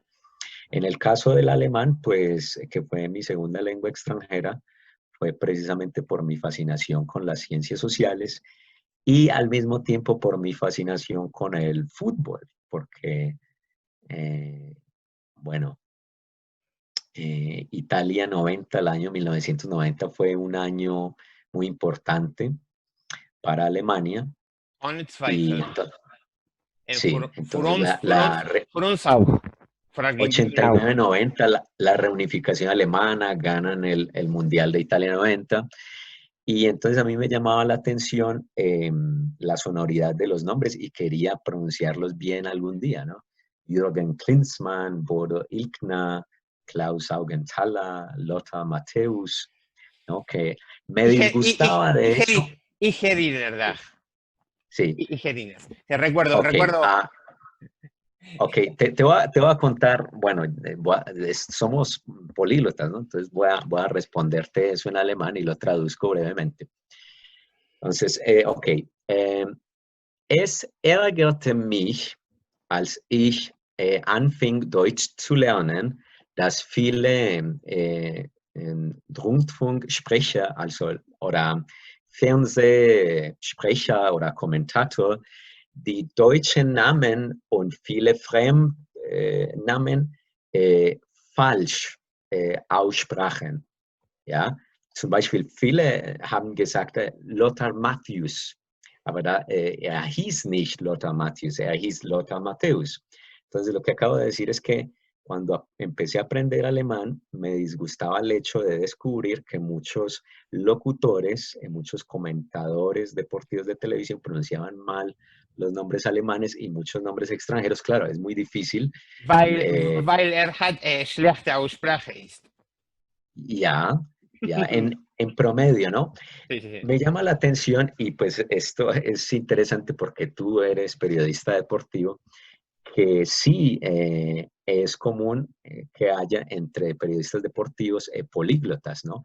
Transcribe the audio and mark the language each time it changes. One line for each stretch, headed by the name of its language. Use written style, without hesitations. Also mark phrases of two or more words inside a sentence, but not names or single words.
Spanish: En el caso del alemán, pues que fue mi segunda lengua extranjera, fue precisamente por mi fascinación con las ciencias sociales y al mismo tiempo por mi fascinación con el fútbol, porque, eh, bueno, Italia 90, el año 1990 fue un año muy importante para Alemania
German: Ohne
Spanish: y
German: Zweifel.
Spanish: sí, entonces
German: Für uns auch. Für Argentina auch.
Spanish: 89-90, la reunificación alemana, ganan el Mundial de Italia 90. Y entonces a mí me llamaba la atención la sonoridad de los nombres y quería pronunciarlos bien algún día, ¿no? Jürgen Klinsmann, Bodo Illner, Klaus Augenthaler, Lothar Matthäus, ¿no? Que me disgustaba de eso. Y Heriner, ¿verdad? Sí, Y Heriner. Te recuerdo, ok. recuerdo. Ok, te voy a contar, bueno, somos políglotas, ¿no? Entonces voy a responderte eso en alemán y lo traduzco brevemente. Entonces, ok.
German: Es ärgerte mich, als ich anfing Deutsch zu lernen, dass viele Rundfunksprecher, also oder Fernsehsprecher oder Kommentator, die deutschen Namen und viele Fremdnamen falsch aussprachen. Ja? Zum Beispiel, viele haben gesagt, Lothar Matthäus, aber er hieß nicht Lothar Matthäus, er hieß Lothar Matthäus.
Spanish: Entonces, lo que acabo de decir es que cuando empecé a aprender alemán, me disgustaba el hecho de descubrir que muchos locutores, muchos comentadores deportivos de televisión pronunciaban mal los nombres alemanes y muchos nombres extranjeros. Claro, es muy difícil.
German: Weil hat schlechte Aussprache ist.
Spanish: Ya, ya, en promedio, ¿no? Sí, sí, sí. Me llama la atención y pues esto es interesante porque tú eres periodista deportivo, que sí es común que haya entre periodistas deportivos políglotas, ¿no?